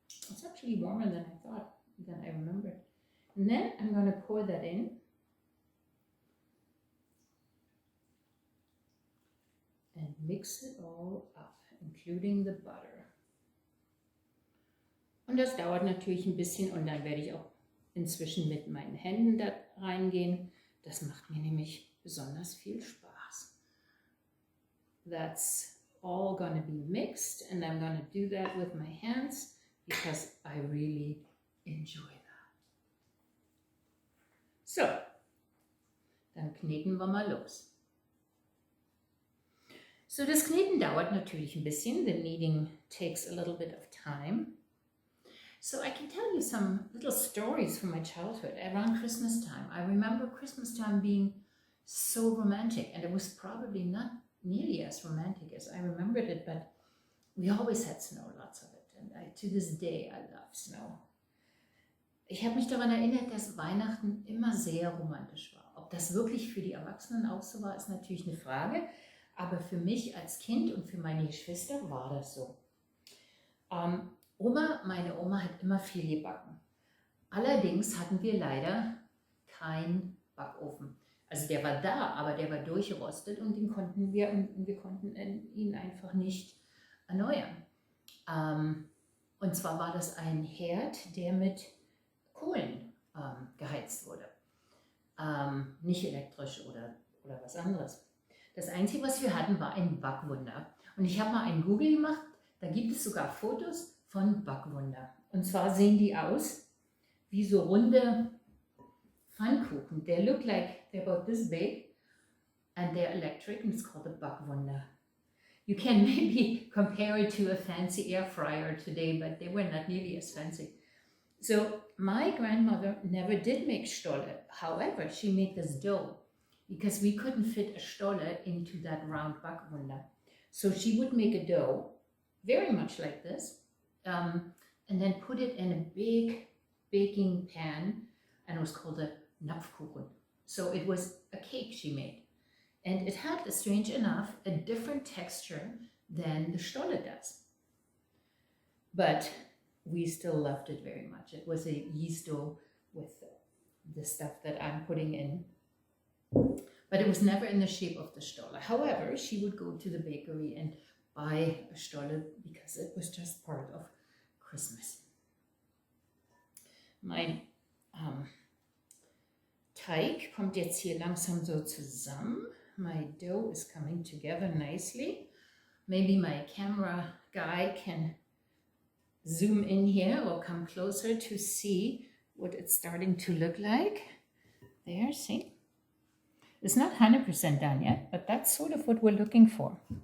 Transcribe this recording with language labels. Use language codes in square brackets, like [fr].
[en] It's actually warmer than I remembered. And then I'm going to pour that in. And mix it all up, including the butter. [de] Und das dauert natürlich ein bisschen, und dann werde ich auch inzwischen mit meinen Händen da reingehen. Das macht mir nämlich besonders viel Spaß. [en] That's all gonna be mixed, and I'm gonna do that with my hands because I really enjoy that. [de] So, dann kneten wir mal los. So, das Kneten dauert natürlich ein bisschen. [en] The kneading takes a little bit of time. So I can tell you some little stories from my childhood around Christmas time. I remember Christmas time being so romantic, and it was probably not nearly as romantic as I remembered it, but we always had snow, lots of it, and to this day I love snow. [de] Ich habe mich daran erinnert, dass Weihnachten immer sehr romantisch war. Ob das wirklich für die Erwachsenen auch so war, ist natürlich eine Frage, aber für mich als Kind und für meine Geschwister war das so. Meine Oma hat immer viel gebacken. Allerdings hatten wir leider keinen Backofen. Also der war da, aber der war durchgerostet, und wir konnten ihn einfach nicht erneuern. Und zwar war das ein Herd, der mit Kohlen geheizt wurde. Nicht elektrisch oder was anderes. Das Einzige, was wir hatten, war ein Backwunder. Und ich habe mal einen Google gemacht, da gibt es sogar Fotos von Backwunder. Und zwar sehen die aus wie so runde Pfannkuchen. [en] They look like they're about this big, and they're electric, and it's called a Backwunder. You can maybe compare it to a fancy air fryer today, but they were not nearly as fancy. So my grandmother never did make Stolle. However, she made this dough because we couldn't fit a Stolle into that round Backwunder. So she would make a dough, very much like this, and then put it in a big baking pan, and it was called a Napfkuchen. So it was a cake she made. And it had, strange enough, a different texture than the Stolle does. But we still loved it very much. It was a yeast dough with the stuff that I'm putting in. But it was never in the shape of the Stolle. However, she would go to the bakery and buy a Stolle because it was just part of Christmas. [de] Mein Teig kommt jetzt hier langsam so zusammen. [en] my dough is coming together nicely. Maybe my camera guy can zoom in here or come closer to see what it's starting to look like. There, see? It's not 100% done yet, but that's sort of what we're looking for.